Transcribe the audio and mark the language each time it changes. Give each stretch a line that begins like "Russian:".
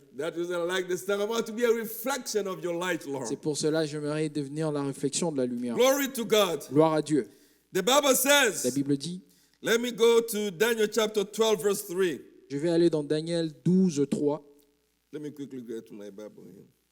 English: That is I like this time. I want to be a reflection of your light, Lord.
French: C'est pour cela que j'aimerais devenir la réflexion de la lumière.
English: Glory to God.
French: Gloire à Dieu.
English: The Bible
French: La
English: says,
French: Bible dit,
English: let me go to Daniel chapter 12, verse 3.
French: je vais aller dans Daniel 12, 3.
English: Let me quickly get to my Bible here.